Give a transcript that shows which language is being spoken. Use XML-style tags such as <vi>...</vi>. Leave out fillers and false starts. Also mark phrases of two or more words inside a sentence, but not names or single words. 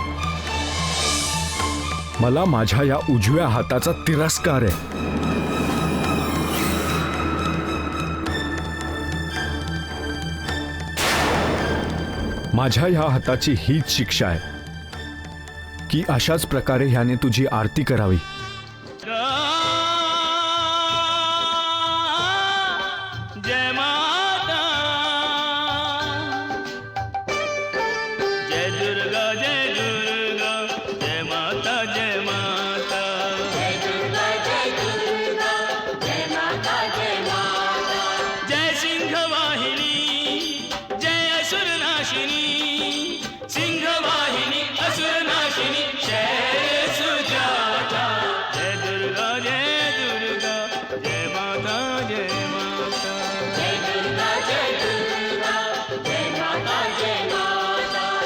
<mr>मला माझ्या या उजव्या हाताचा तिरस्कार आहे. माझ्या ह्या हाताची हीच शिक्षा आहे की अशाच प्रकारे ह्याने तुझी आरती करावी.</mr> <sa>जय माता, जय दुर्गा, जय दुर्गा, जय माता, जय माता, जय दुर्गा, जय दुर्गा, जय माता, जय माता, जय सिंहवाहिनी, जय असुरनाशिनी, सिंहवाहिनी असुरनाशिनी, जय सुजाता, जय दुर्गा, जय दुर्गा, जय माता, जय माता, जय दुर्गा, जय दुर्गा, जय माता, जय माता.</sa>